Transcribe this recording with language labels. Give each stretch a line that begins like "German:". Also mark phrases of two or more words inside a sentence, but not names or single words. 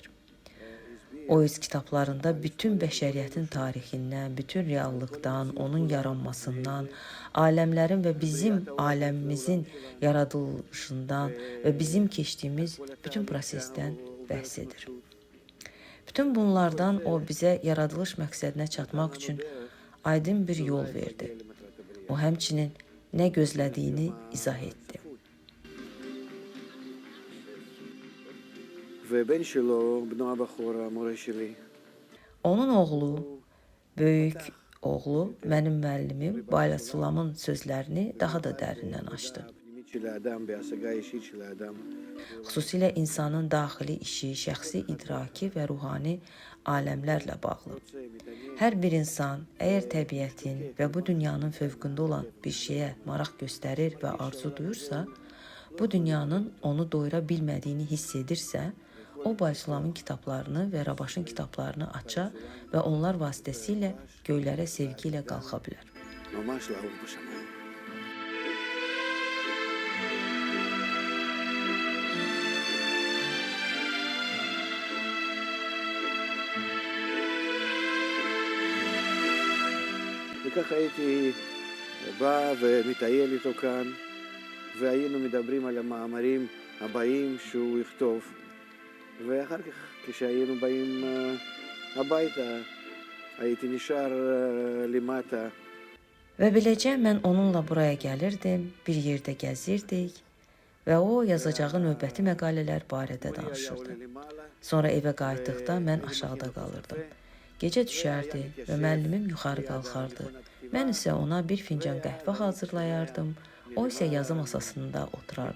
Azerbaijani: O öz kitablarında bütün bəşəriyyətin tarixindən, bütün reallıqdan, onun yaranmasından, aləmlərin və bizim aləmimizin yaradılışından və bizim keçdiyimiz bütün prosesdən bəhs edir. Bütün bunlardan o bizə yaradılış məqsədinə çatmaq üçün aydın bir yol verdi. O həmçinin nə gözlədiyini izah etdi.
Hebrew: ובן שלו, בנו הבכור, המורה שלי.
Azerbaijani: Onun oğlu, böyük oğlu, mənim müəllimim Balsulamın sözlərini daha da dərindən açdı.
Hebrew: הפנימית של האדם, בהשגה האישית של האדם.
Azerbaijani: Xüsusilə insanın daxili işi, şəxsi idraki və ruhani aləmlərlə bağlı. Hər bir insan, əgər təbiətin və bu dünyanın fövqündə olan bir şeyə maraq göstərir və arzu duyursa, bu dünyanın onu doyura bilmədiyini hiss edirsə, o Balsulamın kitablarını və Rabaşın kitablarını aça və onlar vasitəsilə göylərə sevgi ilə qalxa bilər.
Hebrew: ממש לעוף בשמיים. וככה הייתי בא ומטייל איתו כאן, והיינו מדברים על המאמרים הבאים שהוא יכתוב. ואחר כך, כשהיינו באים הביתה, הייתי נשאר למטה.
Azerbaijani: Və beləcə mən onunla buraya gəlirdim, bir yerdə gəzirdik və o yazacağı növbəti məqalələr barədə danışırdı. Sonra evə qayıtdıqda mən aşağıda qalırdım. Gecə düşərdi və müəllimim yuxarı qalxardı. Mən isə ona bir fincan qəhvə hazırlayardım, o isə yazı masasında oturardı.